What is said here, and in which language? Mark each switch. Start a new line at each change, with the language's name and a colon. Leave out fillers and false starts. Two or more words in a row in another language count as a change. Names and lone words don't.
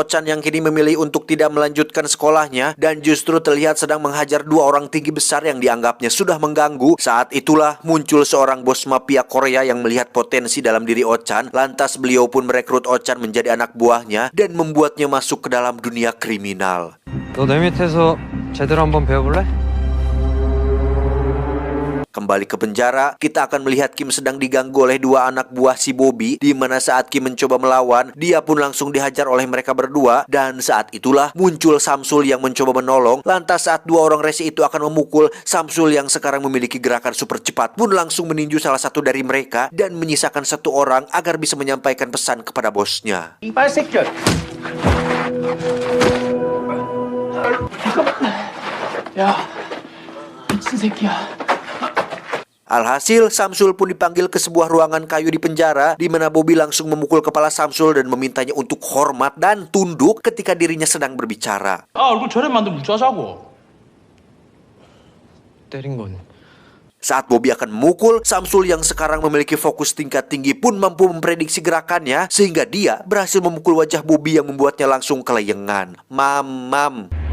Indonesian: Ochan yang kini memilih untuk tidak melanjutkan sekolahnya dan justru terlihat sedang menghajar dua orang tinggi besar yang dianggapnya sudah mengganggu. Saat itulah muncul seorang bos mafia Korea yang melihat potensi dalam diri Ochan. Lantas beliau pun merekrut Ochan menjadi anak buahnya dan membuatnya masuk ke dalam dunia kriminal.
Korean: 너 내 밑에서 제대로 한번 배워볼래?
Indonesian: Kembali ke penjara, kita akan melihat Kim sedang diganggu oleh dua anak buah si Bobby, di mana saat Kim mencoba melawan, dia pun langsung dihajar oleh mereka berdua. Dan saat itulah muncul Samsul yang mencoba menolong. Lantas saat dua orang resi itu akan memukul, Samsul yang sekarang memiliki gerakan super cepat pun langsung meninju salah satu dari mereka dan menyisakan satu orang agar bisa menyampaikan pesan kepada bosnya.
Korean: 이빨 새끼야. 야, 미친 새끼야.
Indonesian: Alhasil, Samsul pun dipanggil ke sebuah ruangan kayu di penjara, di mana Bobby langsung memukul kepala Samsul dan memintanya untuk hormat dan tunduk ketika dirinya sedang berbicara.
Korean: 아, 얼굴 저래 만들면 어쩌자고. 때린 건
Indonesian: Saat Bobby akan memukul, Samsul yang sekarang memiliki fokus tingkat tinggi pun mampu memprediksi gerakannya, sehingga dia berhasil memukul wajah Bobby yang membuatnya langsung kelayangan. Mam.